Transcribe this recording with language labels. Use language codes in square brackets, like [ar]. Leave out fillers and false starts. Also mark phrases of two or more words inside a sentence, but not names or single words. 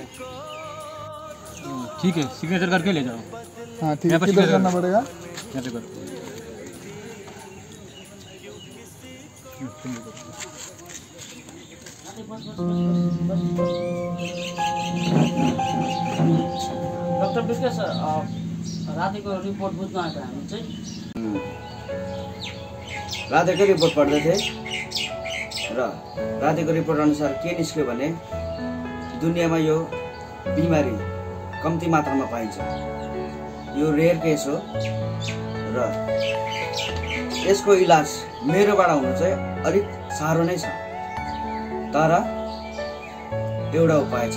[hi] ठीक है, सिग्नेचर करके ले जाओ। हाँ ठीक है, किधर करना पड़ेगा? यहाँ पे करो। [ne] डॉक्टर विकेश सर, राधेको रिपोर्ट बुझ्न आएको हामी चाहिँ राधेको रिपोर्ट पढ्दै थिएँ र राधेको रिपोर्ट अनुसार के निस्क्यो भने दुनियाँमा यो बिमारी कम्ती मात्रामा पाइन्छ। यो [en] rare case [ne] हो र यसको इलाज मेरोबाट हुनु चाहिँ अलिक साह्रो नै छ, तर एउटा उपाय छ।